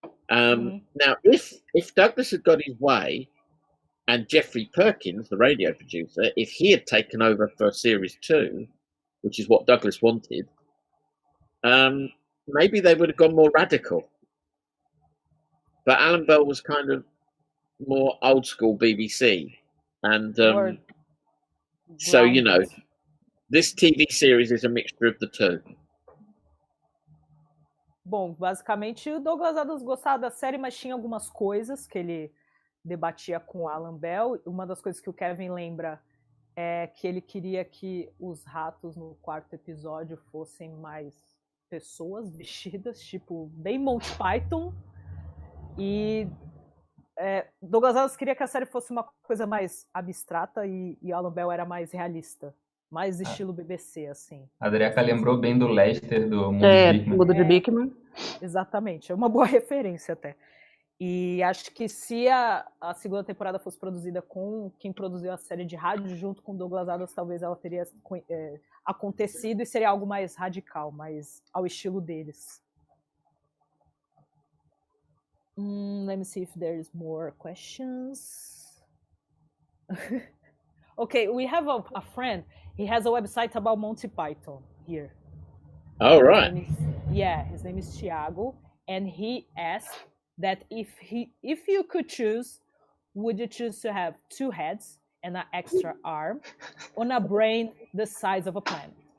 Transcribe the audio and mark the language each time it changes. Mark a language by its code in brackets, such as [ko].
[en] Now, if Douglas had got his way, and Jeffrey Perkins, the radio producer, if he had taken over for series 2, which is what Douglas wanted, maybe they would have gone more radical. But Alan Bell was kind of more old school BBC. And so, this TV series is a mixture of the two. [pt] Bom, basicamente o Douglas Adams gostava da série, mas tinha algumas coisas que ele debatia com o Alan Bell. Uma das coisas que o Kevin lembra é que ele queria que os ratos no quarto episódio fossem mais pessoas vestidas, tipo, bem Monty Python. E Douglas Adams queria que a série fosse uma coisa mais abstrata e Alan Bell era mais realista. Mais estilo BBC, assim. A Dreca lembrou bem do Lester, do Mundo de Bigman. Mundo de Bigman. Exatamente, é uma boa referência até. E acho que se a segunda temporada fosse produzida com quem produziu a série de rádio, junto com Douglas Adams, talvez ela teria acontecido e seria algo mais radical, mais ao estilo deles. [en] Let me see if there's more questions. Okay, we have a friend. He has a website about Monty Python here. Oh, right. His name is Thiago, and he asked that if you could choose, would you choose to have 2 heads and an extra arm on a brain the size of a planet?